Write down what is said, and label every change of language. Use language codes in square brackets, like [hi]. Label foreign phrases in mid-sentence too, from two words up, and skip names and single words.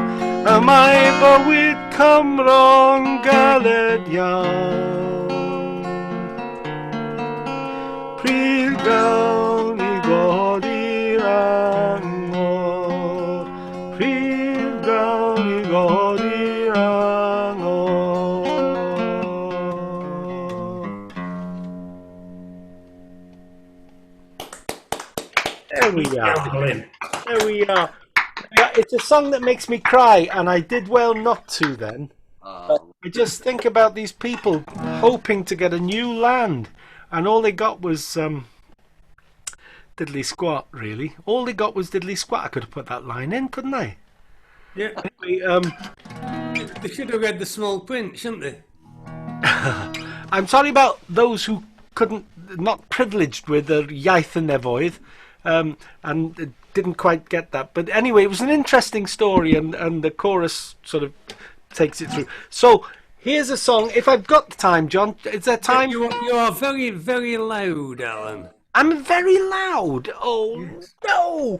[cy] Y mae bywyd Cymro'n galed iawn. Pryd gawn ni godi'r angor, pryd gawn ni godi'r angor. [en] There we are. There we are. Yeah, it's a song that makes me cry, and I did well not to then. I just think about these people hoping to get a new land, and all they got was diddly squat, really. All they got was diddly squat. I could have put that line in, couldn't I? Yeah. Anyway, they should have read the small print, shouldn't they? I'm sorry about those who not privileged with the [cy] iaith y nefoedd, [en] and didn't quite get that. But anyway, it was an interesting story, and the chorus sort of takes it through. So here's a song. If I've got the time, John, is there time? You are very, very loud, Alan. I'm very loud. Oh, yes. No.